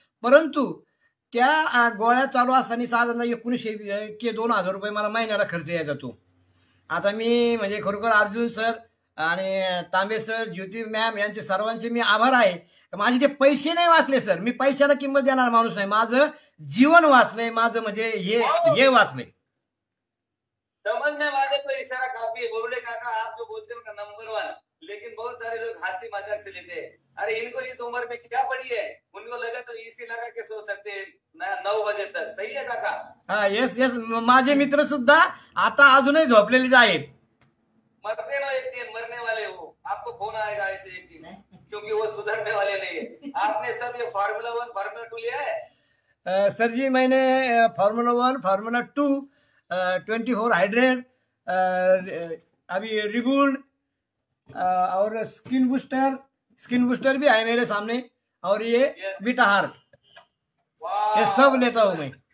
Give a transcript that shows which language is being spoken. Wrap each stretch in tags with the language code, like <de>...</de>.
<mr>परंतु त्या गोळ्या चालू असताना साधारण 1900 ते 2000 रुपये मला महिन्याला खर्च यायचा तो. आता मी म्हणजे खरोखर अर्जुन सर आणि तांबे सर, ज्योती मॅम यांचे सर्वांचे मी आभार आहे. माझे ते पैसे नाही वाचले सर, मी पैशाला किंमत देणार माणूस नाही. माझं जीवन वाचलंय, माझं म्हणजे हे वाचलंय.</mr> <hi>समझने वाले को इशारा काफी है. बोले काका आप जो बोलते हो ना नंबर 1, लेकिन बहुत सारे लोग हंसी मजाक से लेते हैं. अरे इनको इस उम्र में क्या पड़ी है, उनको लगा तो एसी लगा के सो सकते हैं 9 बजे तक. सही है काका? हाँ यस यस.</hi> <mr>माझे मित्र सुद्धा आता अजूनही झोपलेले आहेत.</mr> <hi>मरते ना एक दिन, मरने वाले हो. आपको फोन आएगा ऐसे एक दिन, क्योंकि वो सुधरने वाले नहीं है. आपने सब ये फार्मूला 1 फार्मूला 2 लिया है? सर जी मैंने फार्मूला 1 फार्मूला 2 24 हाइड्रेट, अभी रिबूल्ड और स्किन बूस्टर भी है मेरे सामने, और ये बीटा हार्ट, ये सब लेता हूँ मैं.</hi>